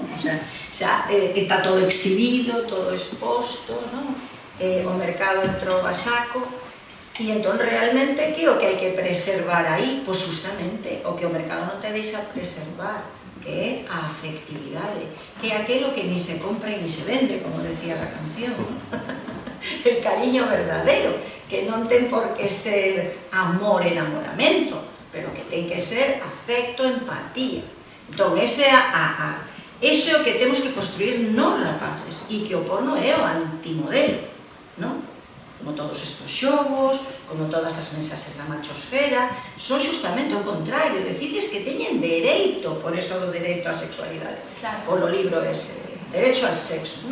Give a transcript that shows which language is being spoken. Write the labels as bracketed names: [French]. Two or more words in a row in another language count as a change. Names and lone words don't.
[Spanish] O sea, [Galician] xa está todo exhibido, todo exposto, non? O mercado entrou a saco, e entón realmente que é o que hai que preservar aí? Pois justamente o que o mercado non te deixa preservar, que é a afectividade, que é aquilo que ni se compra e ni se vende, [Spanish] como decía la canción, el cariño verdadero, [Galician] que non ten por que ser amor, enamoramento, pero que ten que ser afecto, empatía. Entón, ese é o que temos que construir nos rapaces, e que o porno é o antimodelo, non? Como todos estes xogos, como todas as mensaxes da machosfera, son justamente o contrario, decirles que teñen dereito, por eso do dereito á sexualidade, polo libro ese, [Spanish] derecho al sexo.